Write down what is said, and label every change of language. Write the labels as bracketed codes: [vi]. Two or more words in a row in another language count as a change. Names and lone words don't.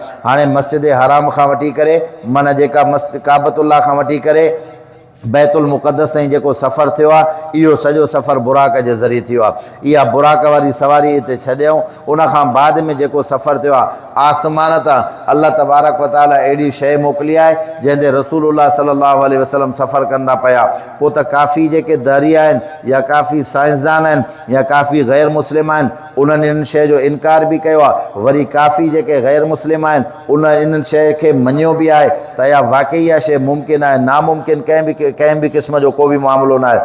[sd] हाणे मस्जिद हराम खां वठी करे माना जेका काबतुल्लाह खां वठी करे बैतुल मुक़द्दस ताईं जेको सफ़र थियो आहे, इहो सॼो सफ़र बुराक जे ज़रिए थियो आहे। इहा बुराक वारी सवारी हिते छॾियऊं। उनखां बाद में जेको सफ़र थियो आहे, आसमान तां [ar] الله تبارك وتعالى [sd] अहिड़ी शइ मोकिली आहे जंहिंते [ar] رسول الله صلى الله عليه وسلم [sd] सफ़र कंदा पिया। पोइ त काफ़ी जेके दरिया आहिनि या काफ़ी साइंसदान आहिनि या काफ़ी ग़ैर मुस्लिम आहिनि, उन्हनि इन शइ जो इनकार बि कयो आहे। वरी काफ़ी जेके ग़ैर मुस्लिम आहिनि उन इन शइ खे मञियो बि आहे त इहा वाक़ई इहा शइ मुमकिन आहे, नामुमकिन कंहिं बि क़िस्म जो को बि मामिलो न आहे।